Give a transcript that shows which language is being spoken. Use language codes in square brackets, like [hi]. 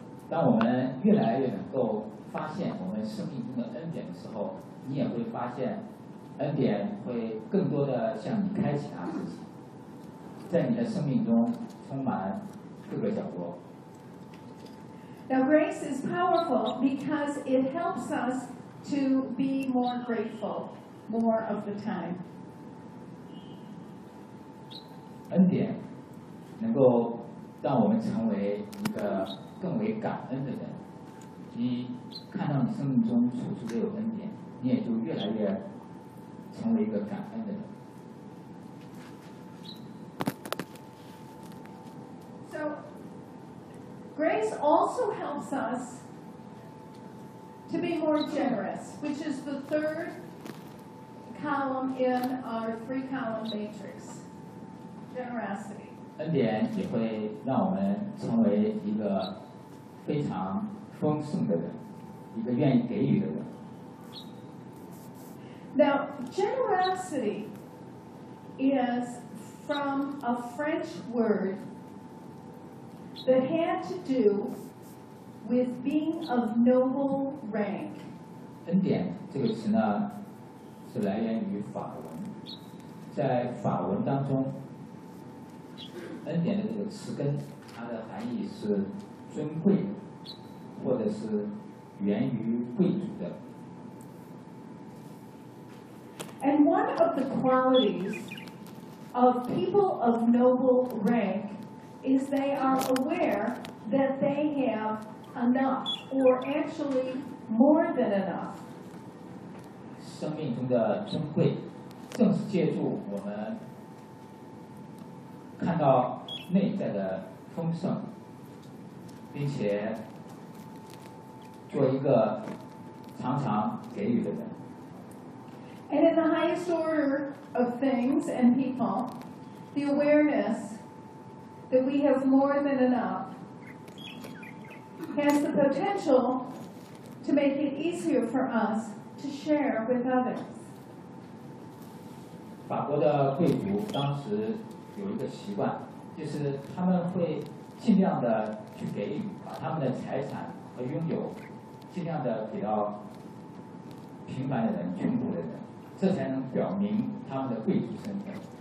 [zh] 当我们越来越能够发现我们生命中的恩典的时候，你也会发现恩典会更多的向你开启它自己，在你的生命中充满各个角落。 [en] Now, grace is powerful because it helps us to be more grateful more of the time. [zh] 恩典能够让我们成为一个更为感恩的人。你看到你生命中处处都有恩典，你也就越来越成为一个感恩的人。 [en] So,Grace also helps us to be more generous, which is the third column in our three-column matrix. Generosity. [zh] 恩典也会让我们成为一个非常丰盛的人，一个愿意给予的人。 [en] Now, generosity is from a French word. That had to do with being of noble rank. [zh] 恩典这个词呢，是来源于法文。在法文当中，恩典的这个词根，它的含义是尊贵，或者是源于贵族的。 [en] And one of the qualities of people of noble rank. Is they are aware that they have enough, or actually more than enough. [zh] 生命中的尊贵，正是借助我们看到内在的丰盛，并且做一个常常给予的人。 [en] And in the highest order of things and people, the awareness. That we have more than enough has the potential to make it easier for us to share with others. [zh] 法国的贵族当时有一个习惯，就是他们会尽量的去给予，把他们的财产和拥有尽量的给到平凡的人、穷苦的人，这才能表明他们的贵族身份。